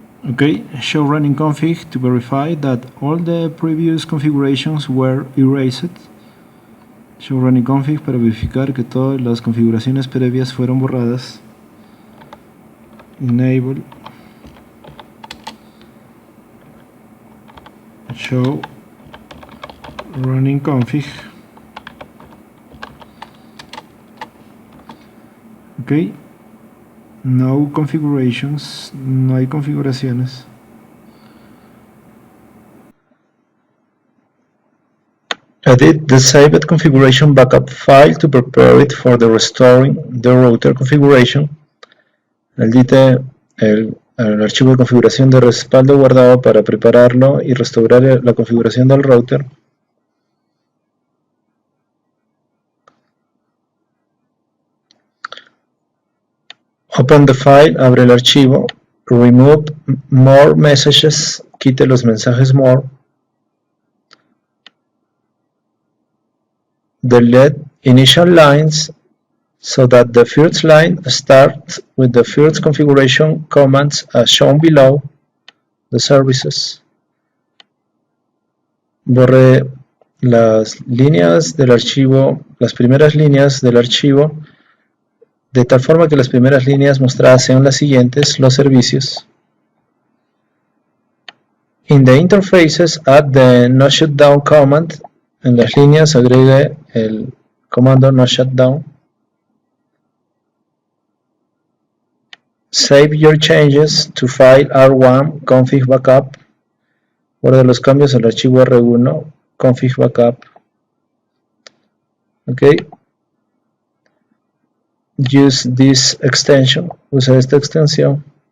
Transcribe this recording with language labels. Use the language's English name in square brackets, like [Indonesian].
[English] Okay, show running config to verify that all the previous configurations were erased. [Spanish] Show running config para verificar que todas las configuraciones previas fueron borradas. [English] Enable show running config. Ok, no configurations, [Spanish] no hay configuraciones. [English] Edit the saved configuration backup file to prepare it for the restoring the router configuration. [Spanish] Edite el archivo de configuración de respaldo guardado para prepararlo y restaurar la configuración del router. [English] Open the file, [Spanish] abre el archivo. [English] Remove more messages, [Spanish] quite los mensajes [English] more. Delete initial lines so that the first line starts with the first configuration commands as shown below. The services. [Spanish] Borre las líneas del archivo, las primeras líneas del archivo, de tal forma que las primeras líneas mostradas sean las siguientes, los servicios. [English] In the interfaces, add the no shutdown command. [Spanish] En las líneas agregue el comando no shutdown. [English] Save your changes to file R1 config backup. [Spanish] Guarda los cambios al archivo R1 config backup. [English] Ok. Use this extension. [Spanish] Usa esta extensión.